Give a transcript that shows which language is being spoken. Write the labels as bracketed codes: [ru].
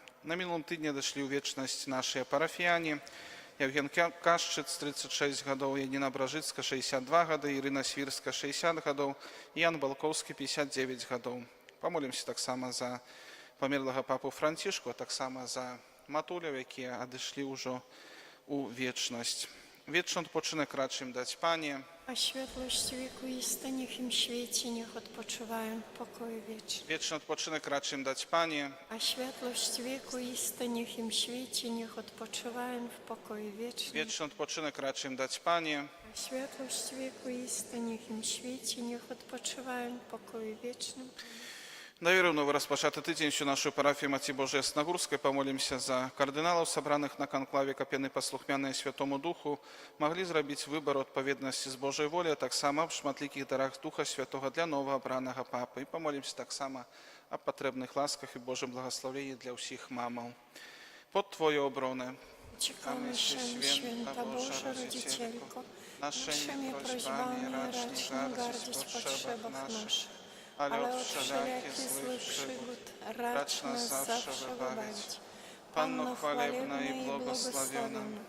[be] На мінулым тыдні дайшлі ў вечнасць нашыя парафіяне. Евген Кашчыц, 36 гадоў, Яніна Бражыцка, 62 гады, Ірына Свірска, 60 гадоў, Ян Балкоўскі, 59 гадоў. Памолімся таксама за памерлага папу Францішку, а таксама за матуляў, якія адышлі ўжо ў вечнасць. Вечны адпочынак рачым даць Пане. [pl] A światłość wieku iste, niech im świeci, niech odpoczywają w pokoju wiecznym. [be] Вечны адпочынак рачым даць Пане. [pl] A światłość wieku iste, niech im świeci, niech odpoczywają w pokoju wiecznym. [be] Вечны адпочынак рачым даць Пане. [pl] A światłość wieku iste, niech im świeci, niech odpoczywają w pokoju wiecznym. [be] Даверыў новы распачаты тыдзень у нашу парафію Маці Божай Яснагурскай. Памолімся за кардыналаў, сабраных на канклаве, каб яны паслухмяныя Святому Духу маглі зрабіць выбар у адпаведнасці з Божай воляй, а таксама аб шматлікіх дарах Духа Святога для новаабранага папы. І памолімся таксама аб патрэбных ласках і Божым благаслаўленні для ўсіх мамаў. [pl] Под Твою оброну. Uciekamy się, święta Boża Rodzicielko, naszymi prośbami racz nie gardzić w potrzebach naszych, ale od wszelakich złych przygód racz nas zawsze wybawić. Panno chwalebna i błogosławiona,